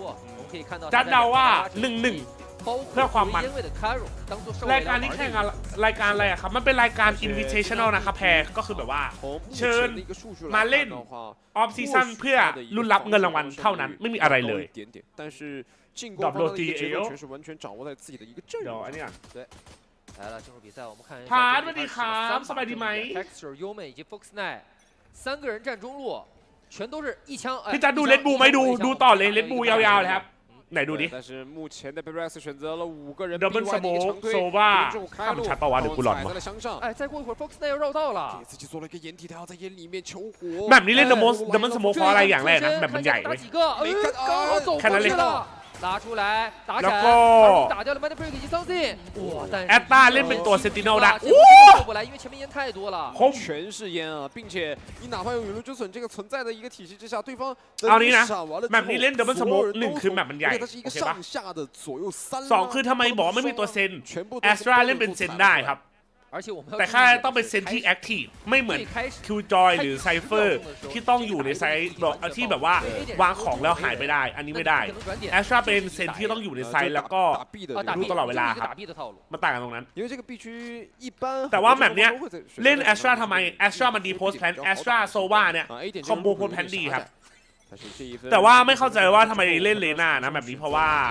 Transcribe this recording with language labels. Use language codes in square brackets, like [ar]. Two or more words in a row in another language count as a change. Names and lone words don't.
[th] จัดเดาว่า1-1เพื่อความมันรายการนี้แข่งรายการอะไรอะครับมันเป็นรายการ invitational นะครับแพรก็คือแบบว่าเชิญมาเล่นออฟซีซั่นเพื่อลุ้นรับเงินรางวัลเท่านั้นไม่มีอะไรเลยดรอปโรตีเอลเดี๋ยวอันนี้ [zh] 来了，进入比赛，我们看一下。 [th] ผ่านสวัสดีครับสบายดีไหม [zh] Texture 优美以及 Fox Night 3个人站中路，全都是一枪。 [th] พี่จะดูเลดบูไหมดูต่อเลยเลดบูยาวๆเลยครับไหนดูดิ [en] double smoke [th] โซวาถ้ามันชัดปะวะหรือกูหลอนวะ [zh] 哎，再过一会儿 Fox Night 要绕道了。 [th] แบบนี้เล่น [en] double smoke [th] เพราะอะไรอย่างแรกนะแบบมันใหญ่เว้ยแค่นั้นเลย [zh] 拉出来打闪，打掉了 Mind Break 以及 Something， 哇！但是 [th] แอตตาเล่นเป็นตัวเซนติโนได้ [zh] 过不来，因为前面烟太多了。全是烟啊，并且你哪怕有陨落之损这个存在的一个体系之下，对方 [th] เอานี้นะแบบนี้เล่น [en] double smoke [th] 1คือแบบมันใหญ่โอเคปะ2คือทำไมบอกไม่มีตัวเซนแอสตราเล่นเป็นเซนได้ครับแต่แค่ต้อง เป็นเซนที่แอคทีฟไม่เหมือนคิวจอยหรือไซเฟอร์ที่ต้องอยู่ในไซต์ที่แบบว่าวางของแล้วหายไปได้อันนี้ไม่ได้แอสตราเป็นเซนที่ต้องอยู่ในไซต์แล้วก็รู้ตลอดเวลาครับมันต่างกันตรงนั้นแต่ว่าแบบเนี้ยเล่นแอสตราทำไมแอสตรามันดี [en] post plant [th] แอสตราโซวาเนี่ย [en] combo post plant [th] ดีครับแต่ว่าไม่เข้าใจว่าทำไมเล่นเลน่านะแบบนี้เพราะว่า